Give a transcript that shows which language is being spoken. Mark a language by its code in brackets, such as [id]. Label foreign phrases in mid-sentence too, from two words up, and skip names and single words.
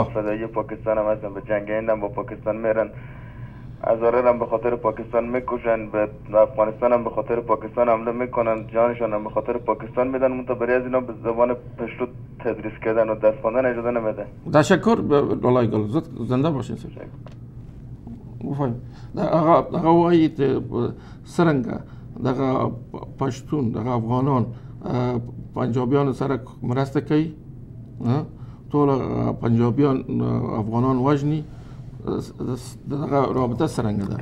[fa] فدایی پاکستان هم هستن، به جنگ هندم با پاکستان میرن، هزاره هم به خاطر پاکستان میکشن، به افغانستان هم به خاطر پاکستان حمله میکنن، جانشان هم به خاطر پاکستان میدن، منتها برای از اینا به زبان پشتو تدریس کردن و درس خواندن اجازه نمیده. تشکر لالای گل، زنده باشین صاحب. [ps] بفهم دغه وایي څرنګه دغه پښتون دغه افغانان پنجابیان سره مرسته کوي، ټول پنجابیان افغانان وژني، دغه رابطه څرنګه ده؟